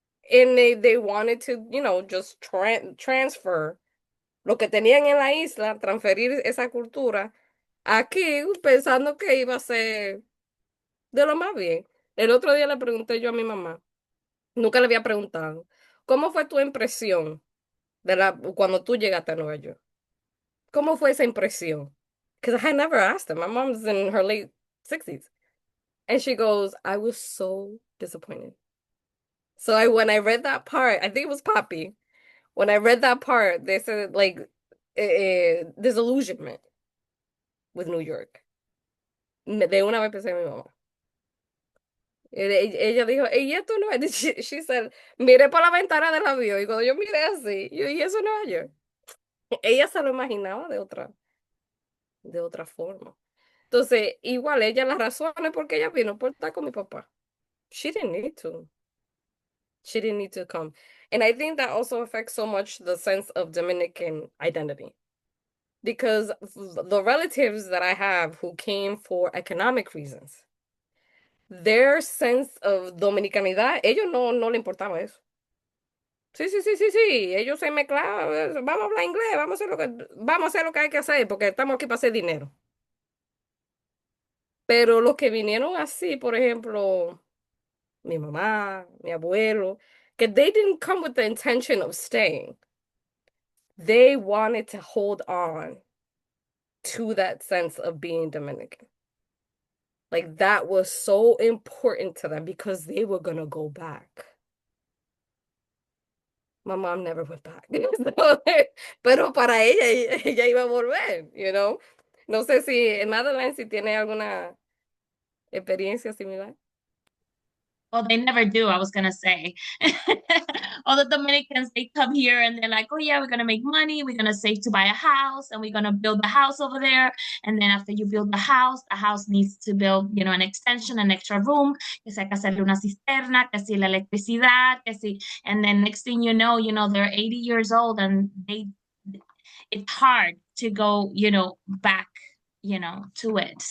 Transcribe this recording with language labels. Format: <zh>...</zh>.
<en>And they wanted to, just transfer</en> <es>lo que tenían en la isla, transferir esa cultura aquí, pensando que iba a ser de lo más bien. El otro día le pregunté yo a mi mamá, nunca le había preguntado, ¿cómo fue tu impresión cuando tú llegaste a Nueva York? ¿Cómo fue esa impresión?</es> <en>Because I had never asked her. My mom's in her late 60s. And she goes, I was so disappointed. So when I read that part, I think it was Poppy. When I read that part, they said like disillusionment with New York.</en> <es>De una vez pensé en mi mamá. Ella dijo, y esto no es,</es> <en>she said,</en> <es>miré por la ventana del avión y cuando yo miré así, y eso es Nueva York. Ella se lo imaginaba de otra forma. Entonces, igual ella las razones porque ella vino por estar con mi papá.</es> <en>She didn't need to. She didn't need to come. And I think that also affects so much the sense of Dominican identity. Because the relatives that I have who came for economic reasons, their sense of Dominicanidad,</en> <es>ellos no le importaba eso. Sí, sí, sí, sí, sí, ellos se mezclaban, vamos a hablar inglés, vamos a hacer lo que hay que hacer, porque estamos aquí para hacer dinero. Pero los que vinieron así, por ejemplo, mi mamá, mi abuelo, que</es> <en>they didn't come with the intention of staying. They wanted to hold on to that sense of being Dominican. Like that was so important to them because they were gonna go back. My mom never went back.</en> <es>Pero para ella iba a volver. No sé si en Madeline si tiene alguna experiencia similar.</es> <en>Well, they never do, I was gonna say. All the Dominicans, they come here and they're like, oh yeah, we're gonna make money, we're gonna save to buy a house, and we're gonna build a house over there. And then after you build the house needs to build, an extension, an extra room,</en> <es>que si hay que hacerle una cisterna, que si la electricidad, que si,</es> <en>and then next thing they're 80 years old and it's hard to go, back, to it.</en>